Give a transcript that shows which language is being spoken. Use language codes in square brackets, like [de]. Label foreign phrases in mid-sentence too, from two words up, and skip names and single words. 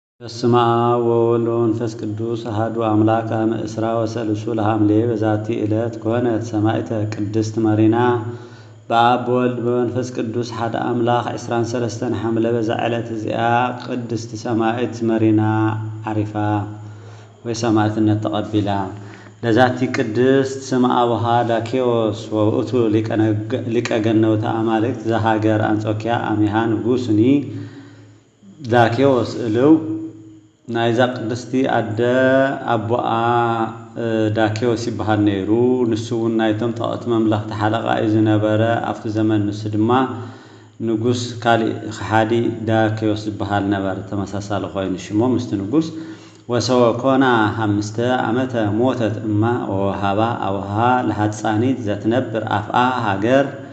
[gez] በስመ አብ ወወልድ ወመንፈስ ቅዱስ አሐዱ አምላክ አመ እስራ ወሰሉሱ ለሐምሌ በዛቲ ዕለት ኮነት ሰማዕተ ቅድስት መሪና [ti] በአብ ወልድ በመንፈስ ቅዱስ ሓደ አምላክ 23 ሐምሌ በዛ ዕለት እዚኣ ቅድስት ሰማዕት መሪና ዓሪፋ ወይ ሰማዕትነት ተቀቢላ [gez] ለዛቲ ቅድስት ስም አቡሃ ዳኬዎስ ወውእቱ ሊቀ ገነውታ አማልክት ዘሀገር አንጾኪያ አሚሃ ንጉስኒ [ti] ዳኬዎስ እልው ናይዛ ቅድስቲ አደ አቦአ ዳኬዎስ ይበሃል ነይሩ ንሱ እውን ናይቶም ጠቅቲ መምለክቲ ሓለቃ እዩ ዝነበረ ኣብቲ ዘመን ንሱ ድማ ንጉስ ካሊእ ሓዲ ዳኬዎስ ይበሃል ነበር ተመሳሳሊ ኮይኑ ሽሞ ምስቲ ንጉስ [gez] ወሰወኮና 5 ዓመተ ሞተት እማ ወሃባ አቡሃ ለሃፃኒት ዘትነብር አፍአ ሃገር